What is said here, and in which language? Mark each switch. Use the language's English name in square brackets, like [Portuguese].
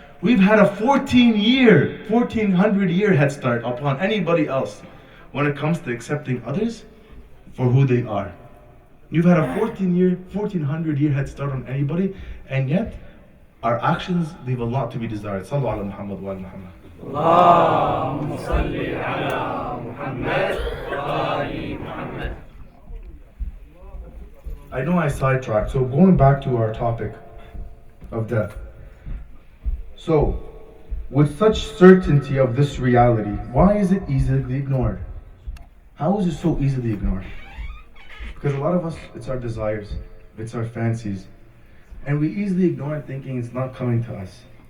[English] We've had a 1400 year head start upon anybody else when it comes to accepting others for who they are. You've had a 1400 year head start on anybody, and yet our actions leave a lot to be desired. [Arabic] Sallu ala Muhammad wa ala Muhammad. اللهم صل على محمد وآل محمد. [English] I know I sidetracked, so going back to our topic of death. So, with such certainty of this reality, why is it easily ignored? How is it so easily ignored? Because a lot of us, it's our desires, it's our fancies, and we easily ignore it thinking it's not coming to us.